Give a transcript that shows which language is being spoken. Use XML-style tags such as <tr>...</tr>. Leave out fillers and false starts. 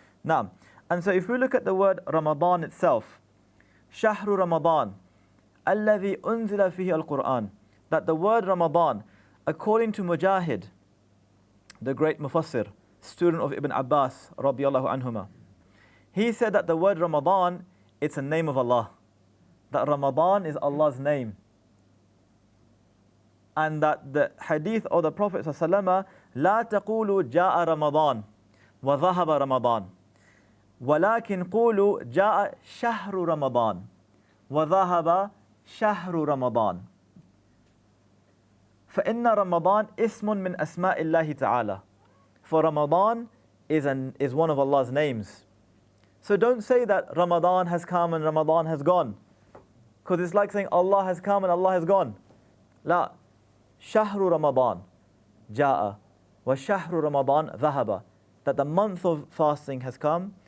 <en>Now, and so if we look at the word Ramadan itself,</en> <ar>شهر Ramadan, الذي أنزل فيه القرآن,</ar> <en>that the word Ramadan, according to Mujahid, the great Mufassir, student of Ibn Abbas, radiyallahu anhuma, he said that the word Ramadan, it's a name of Allah. That Ramadan is Allah's name. And that the hadith of the Prophet ﷺ,</en> <ar>لا تقولوا جاء رمضان وذهب رمضان ولكن قولوا جاء شهر رمضان وذهب شهر رمضان فإن رمضان اسم من أسماء الله تعالى.</ar> <en>For Ramadan is one of Allah's names. So don't say that Ramadan has come and Ramadan has gone, because it's like saying Allah has come and Allah has gone.</en> <ar>لا. شهر رمضان جاء وشهر رمضان ذهب,</ar> <en>that the month of fasting has come</en>